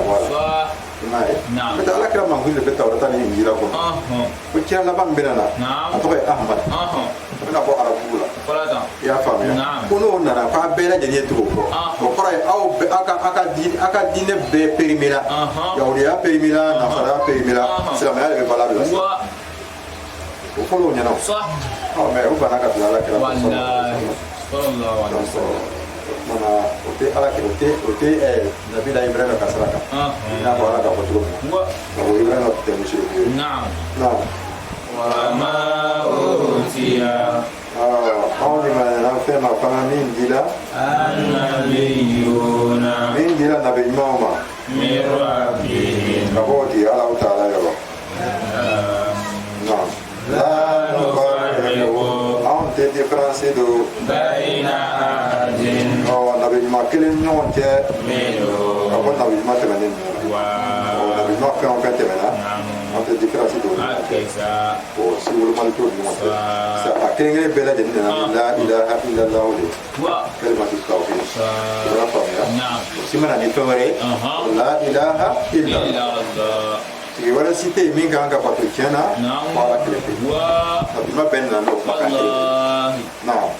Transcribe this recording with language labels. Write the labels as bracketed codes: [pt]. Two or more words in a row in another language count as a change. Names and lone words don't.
[bm] bɔ a la i m'a ye n'o tɛ Ala kira mankutu de bɛ Tawurata ni Injila kɔnɔ ko kira laban min bɛ na a tɔgɔ ye Ahamadu o bɛna bɔ arabu la i y'a faamuya ko n'o nana k'a bɛɛ lajɛlen ye tugu o kɔ o kɔrɔ ye aw ka diinɛ bɛɛ périmé-la yahudiya périmé-la nasaraya périmé-la silamɛya de bɛ bala bila o fɔlɔ o ɲɛna o mais o banna ka bila Ala kira mana o tɛ Ala kira o tɛ Nabila Ibrahima ka sira kan i n'a fɔ Ala ka fɔ cogo min na o Ibrahima tɛ musiriku ye [ar] وما أوتي [bm] anw de ma fɛn ma fana min dila [ar] النبيون [bm] min dila nabi ɲumanw ma [ar] من ربهم [bm] ka bɔ di Alahu Taala yɔrɔ la nufarriqu anw tɛ différence don [ar] بين أحد [bm] nabi ɲuman kelen ɲɔgɔn cɛ [ar] منهم [bm] ka bɔ nabi ɲuman tɛmɛnen ninnu nabi ɲuman fɛn o fɛn tɛmɛna an tɛ différence don si wolomali t'o ni ɲɔgɔn cɛ a kelen-kelen bɛɛ lajɛlen nana [ar] لا إله إلا الله [bm] de [ar] كلمة التوحيد [bm] o y'a faamuya o si mana ni fɛn wɛrɛ ye [ar] لا إله إلا الله [bm] tigi wɛrɛ si tɛ yen min kan ka bato tiɲɛ na fo Ala kelen pe nabi ɲuman bɛɛ nana n'o kumakan kelen